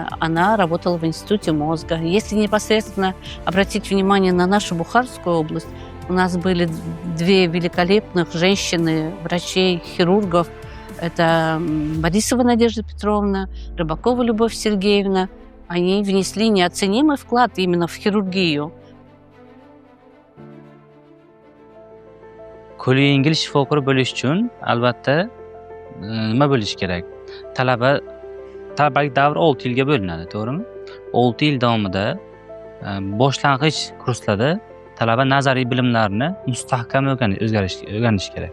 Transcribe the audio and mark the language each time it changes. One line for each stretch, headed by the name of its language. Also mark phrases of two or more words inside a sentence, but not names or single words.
Russian: Она работала в Институте мозга. Если непосредственно обратить внимание на нашу Бухарскую область, у нас были две великолепных женщины, врачей, хирургов. Это Борисова Надежда Петровна, Рыбакова Любовь Сергеевна. Они внесли неоценимый вклад именно в хирургию.
Uzbek: Qo'li yengil shifokor bo'lish uchun albatta nima bo'lishi kerak? Talabalik davri 6 yilga bo'linadi, to'g'rimi? 6 yil davomida boshlang'ich kurslarda talaba nazariy bilimlarni mustahkam o'rganishi kerak.